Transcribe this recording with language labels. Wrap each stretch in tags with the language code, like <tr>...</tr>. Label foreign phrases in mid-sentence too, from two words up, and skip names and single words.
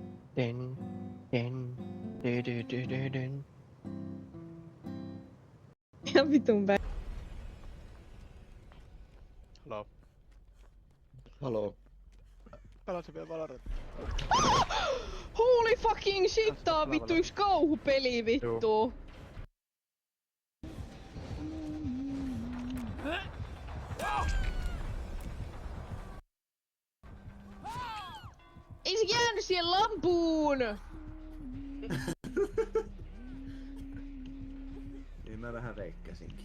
<fi>Den, den, den. Ihan vitun päin.</fi> <en>Hello.</en> <fi>Haloo. Pelasin vielä Valorant.</fi> <en>Holy fucking shit,</en> <fi>tää on vittu yks kauhupeli vittu. Ei se jäänyt siihen lampuun! Niin mä vähän veikkasinkin.</fi>